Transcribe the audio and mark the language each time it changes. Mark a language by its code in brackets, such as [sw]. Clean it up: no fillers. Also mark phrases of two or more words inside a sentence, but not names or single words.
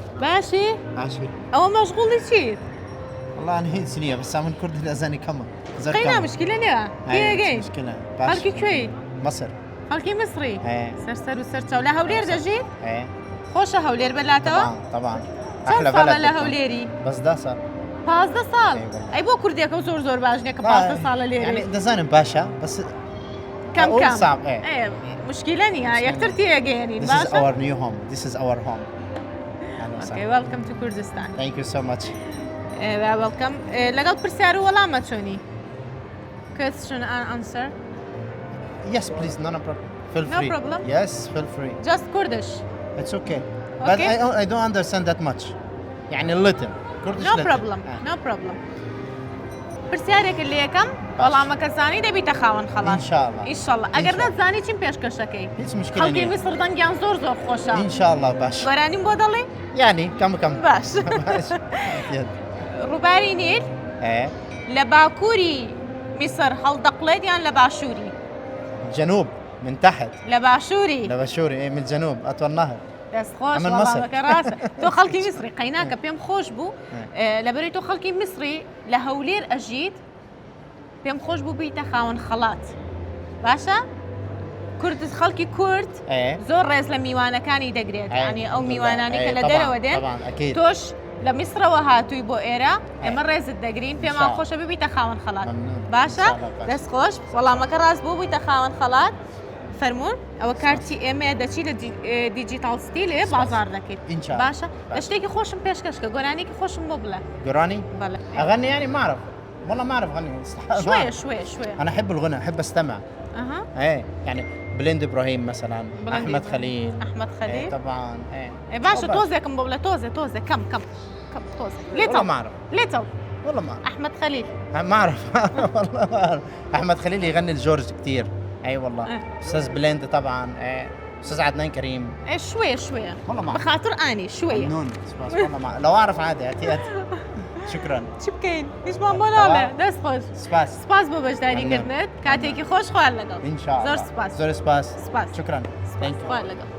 [ckb] باشی عاشق ئەوە مەشغوڵی چیت؟ [ar] والله أنا هين سنية بس من كرد الأذاني كمان [ckb] قەینا مشکلە نییە کێگەی [ar] مشكلة [ckb] خەڵکی کوێی [ar] مصر [ckb] خەڵکی مسری [ar] إيه [ckb] سەر و سەرچاو لە هەولێر دەژیت [ar] إيه [ckb] خۆشە هەولێر بەلاتەوە [ar] طبعا [ckb] چەند ساڵە لە هەولێری [ar] بس ده صار [ckb] 15 ساڵ [ar] أي والله. [ckb] ئەی بۆ کوردێکە زۆر باش نییە کە 15 ساڵە لێرە يعني دزانم باشا بس کەم [ar] أقول [ckb] کەم [ar] صعب إيه [ckb] مشکلە نییە یەکتر تێگەێنین [en] This is [ckb] باشە [en] our new home. This is our home. Okay, welcome to Kurdistan. Thank you so much. Welcome. [ckb] لەگەڵ پرسیار و وەڵامە چۆنی؟ [en] Question and answer. Yes, please. No problem. Feel No free. problem. Yes, feel free. Just Kurdish. It's okay. But Okay. I don't understand that much. يعني little. Kurdish No little. problem. No problem. [ckb] پرسیارێکە لێ یەکەم وەڵامەکە زانی دەبیتە خاوەن خەڵات. [ar] إنشاءالله. [ckb] ئینشاءڵڵا. ئەگەر نەزانی چیم پێشکەشەکەی؟ هیچ مشكلة خەڵکی نية. میسر دەنگیان زۆر خۆشە. [ar] إنشاءالله باش. [ckb] گۆرانیم بۆ دەڵێ؟ [ar] يعني كم [ckb] باش. باش. أكيد. ڕووباری نیل [ar] إيه. [ckb] لە باکووری میسر هەڵدەقڵێت یان لە باشووری؟ [ar] جنوب من تحت. [ckb] لە باشووری. [ar] لبشوري إيه من الجنوب أطول نهر. [ckb] دەستخۆش ئەمە مەسر. وەڵامەکە ڕاستە تۆ خەڵکی میسری قەیناکە پێم خۆش بوو لەبەرەوەی تۆ خەڵکی میسری لە هەولێر ئەژیت پێم خۆش بوو بیتە خاوەن خەڵات باشە؟ خەڵکی کورد [ar] إيه. [ckb] زۆر ڕێز لە میوانەکانی دەگرێت ینی ئەو میوانانی کە لە [ar] طبعاً، [ckb] دەرەوە دێن [ar] طبعاً أكيد. [ckb] تۆش لە میسرەوە هاتووی بۆ ئێرە ئێمە [ar] إيه. [ckb] ڕێزت دەگرین پێمان [ar] إنشاء [ckb] خۆشە ببیتە خاوەن خەڵات [ar] ممنون. [ckb] باشە؟ [ar] إنشاء الله باش. [ckb] دەستخۆش وەڵامەکە ڕاست بوو بوویتە خاوەن خەڵات فەرمونون ئەوە کارتی ئێمە دەچی لە دیجیتال ستیلێ بازار دەکەیت [ar] إن شاء الله. [ckb] باشە لە شتێکی خۆشم پێشکەشکە گۆرانێکی خۆشم بۆ بڵێ [ar] قراني؟ [ckb] بەڵێ [ar] أغني يعني ما أعرف. والله ما أعرف أغني. شوية أنا أحب الغنى أحب أستمع. أها إيه يعني بليند إبراهيم مثلا بليند أحمد إبراهيم. خليل. أحمد إيه خليل طبعا إيه. [ckb] باشا [ar] طبعاً. [ckb] تۆزێکم بۆ بڵێ تۆزێ کەم تۆزێ [ar] والله ما أعرف. لێتەڵ والله ما أعرف. أحمد خليل ما أعرف. والله ما أعرف. أحمد خليل يغني لجورج كتير. أي والله. أستاذ بليند طبعا. إيه. أستاذ عدنان كريم. شوية والله ما أعرف. بخاطر أني شوية ممنون. والله ما لو أعرف عادي أتيت. شكرا. [ckb] چی بکەین هیچمان بۆ ناڵێ دەست خۆش سپاس بۆ بەشداریکردنت کاتێکی خۆش خوار لەگەڵ [ar] إن شاء الله. [ckb] زۆر سپاس زور سپاس. سپاس [ar] شكرا. [ckb] سپاس خوار لەگەڵ